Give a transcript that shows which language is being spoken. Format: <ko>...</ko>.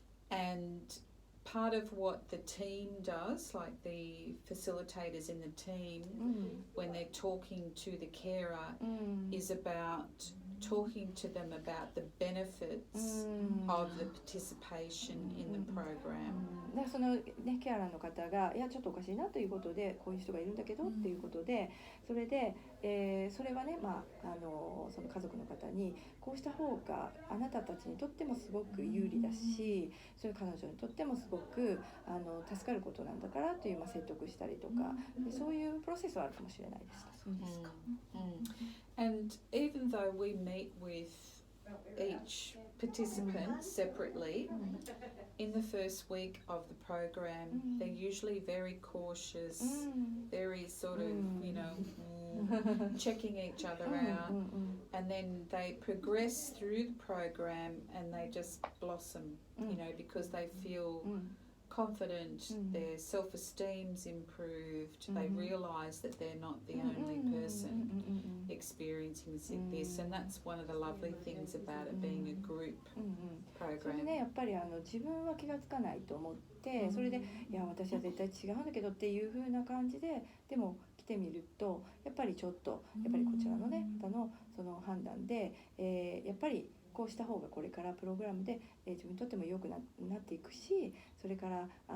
<en>And part of what the team does, like the facilitators in the team, when they're talking to the carer, is about talking to them about the benefits of the participation in the program.</en> <ja>でその、ね、ケアラーの方がいやちょっとおかしいなということでこういう人がいるんだけどっていうことでそれで、それはね、まあ、その家族の方にこうした方があなたたちにとってもすごく有利だしそういう彼女にとってもすごく助かることなんだからという、まあ、説得したりとかでそういうプロセスはあるかもしれないです。そうですか。</ja> <en>And even though we meet with each participant separately, in the first week of the program, they're usually very cautious, very sort of, you know, checking each other out. And then they progress through the program and they just blossom, you know, because they feel confident, their self-esteem's improved, they realise that they're not the only person experiencing this, and that's one of the lovely things about it being a group</en> <ja>それで</ja> <en>program.</en> <ja>ねやっぱり自分は気がつかないと思ってそれでいや私は絶対違うんだけどっていう風な感じででも来てみるとやっぱりちょっとやっぱりこちらのね方のその判断で、やっぱりこうした方がこれからプログラムで、自分にとっても良く なっていくしそれから</ja>